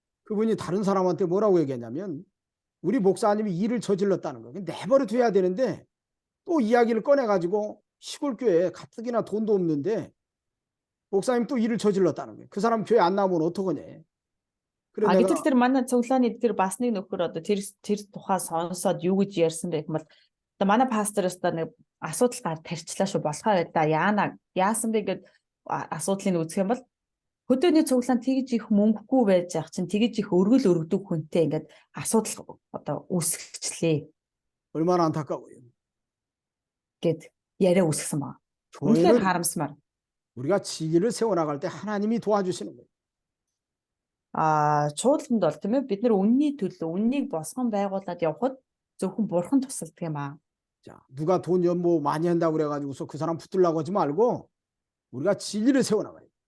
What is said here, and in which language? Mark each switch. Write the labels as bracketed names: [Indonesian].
[Korean] 그분이 다른 사람한테 뭐라고 얘기했냐면 우리 목사님이 일을 저질렀다는 거예요. 내버려 둬야 되는데 또 이야기를 꺼내가지고 시골 교회에 가뜩이나 돈도 없는데 목사님 또 일을 저질렀다는 거예요. 그 사람 교회 안 나오면 어떡하냐. 그래 내가 [Mongolian] Гэтэл тэр манай цуглааны тэр бас нэг нөхөр одоо тэр тухай сонсоод юу гэж ярьсан бэ гэвэл одоо манай пастороос та нэг асуудал гар тарчлаа шүү болохоо байл да яасан бэ гэд асуудлыг үзэх юм бол хөдөөний цуглаанд тэгж их мөнгөгүй байж ах чинь тэгж их өргөл өргөдөг хүнтэй ингээд асуудал одоо үүсгэчлээ [Korean] 얼마나 안타까워요. [Mongolian] гэд яриа үүсгэсэн байна. Үнэхээр [Korean] 교회는 [Mongolian] харамсмаар. [Korean] 우리가 지기를 세워나갈 때 하나님이 도와주시는 거예요. [Mongolian] Чуулганд бол тийм ээ бид нар үнний төлөө үннийг босгон байгуулад явхад зөвхөн бурхан тусалдаг юм аа. [Korean] 자, 누가 돈 연모 많이 한다고 그래가지고서 그 사람 붙들라고 하지 말고 우리가 진리를 세워나가요.